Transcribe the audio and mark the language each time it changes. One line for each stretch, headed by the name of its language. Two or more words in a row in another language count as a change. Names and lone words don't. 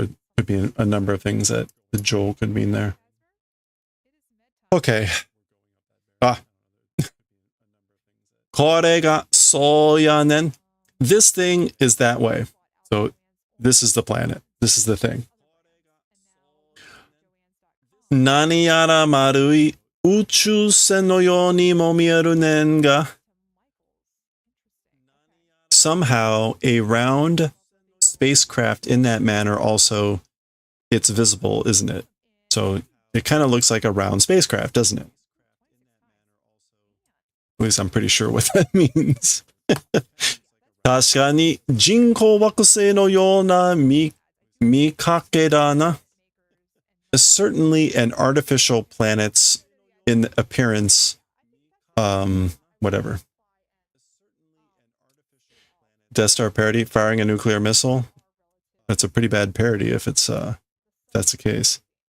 English: There could be a number of things that the Jo could mean there. Okay.
Japanese: これがそうやねん.
English: This thing is that way. So this is the planet. This is the thing.
Japanese: 何やら丸い宇宙船のようにも見えるねんが.
English: Somehow a round spacecraft in that manner also, it's visible, isn't it? So it kind of looks like a round spacecraft, doesn't it? At least I'm pretty sure what that means.
Japanese: 確かに人工惑星のような見かけだな.
English: Certainly an artificial planets in appearance, whatever. Death Star parody, firing a nuclear missile. That's a pretty bad parody if it's that's the case.